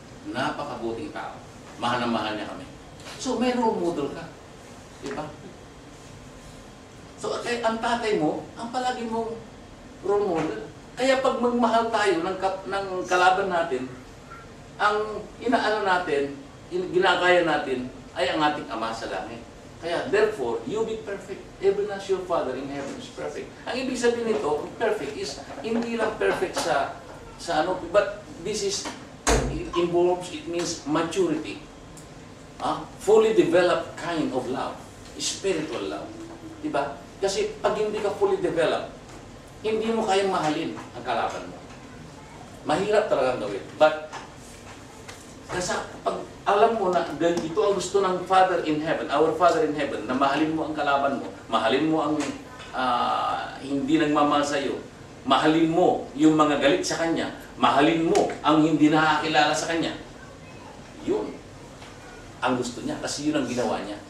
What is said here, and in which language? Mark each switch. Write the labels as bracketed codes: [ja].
[tl] Napakabuting tao. Mahal na mahal niya kami. So, may role model ka. Di ba? So, ang tatay mo, ang palagi mong role model. Kaya pag magmahal tayo ng kalaban natin, ang inaano natin, ginagaya natin, ay ang ating Ama sa langit. [en] Kaya, therefore, you be perfect. Even as your Father in heaven is perfect. [tl] Ang ibig sabihin nito, perfect is, hindi lang perfect sa ano, [en] but this is, it means maturity. Fully developed kind of love. Spiritual love. Diba? [tl] Kasi pag hindi ka fully developed, hindi mo kayang mahalin ang kalaban mo. Mahirap talagang gawin. But, kasi pag alam mo na ito ang gusto ng Father in Heaven, our Father in Heaven, na mahalin mo ang kalaban mo, mahalin mo ang hindi nagmamahal sa iyo, mahalin mo yung mga galit sa Kanya, mahalin mo ang hindi nakakilala sa Kanya, yun ang gusto niya. Kasi yun ang ginawa niya.